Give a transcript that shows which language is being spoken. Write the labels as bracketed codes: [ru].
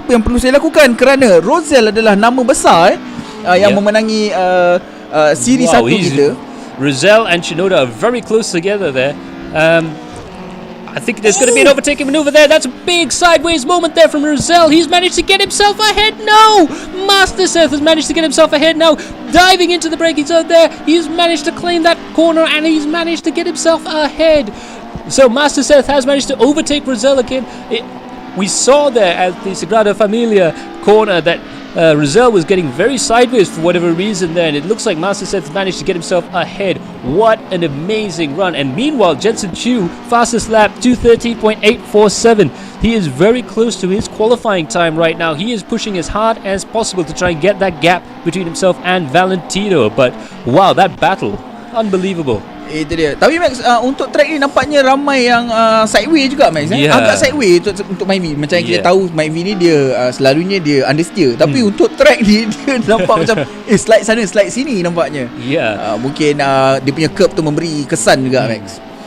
[ms] Apa yang perlu saya lakukan, kerana Roselle adalah nama besar yang memenangi siri 1 kita. [en] Roselle and Shinoda are very close together there. I think there's going to be an overtaking maneuver there. That's a big sideways moment there from Roselle. He's managed to get himself ahead. No! Master Seth has managed to get himself ahead now. Diving into the braking zone there. He's managed to claim that corner, and he's managed to get himself ahead. So Master Seth has managed to overtake Roselle again. We saw there at the Sagrada Familia corner that Roselle was getting very sideways for whatever reason there, and it looks like Master Seth managed to get himself ahead. What an amazing run. And meanwhile, Jensen Chu, fastest lap, 2:30.847. He is very close to his qualifying time right now. He is pushing as hard as possible to try and get that gap between himself and Valentino. But wow, that battle, unbelievable. [ms] Itu dia. Tapi Max, untuk track ni nampaknya ramai yang sideway juga, Max. Agak sideway untuk Myvi. Macam yang kita tahu, Myvi ni dia selalunya dia understeer. Tapi untuk track ni dia nampak macam slide sana slide sini nampaknya. Mungkin dia punya curb tu memberi kesan juga, Max.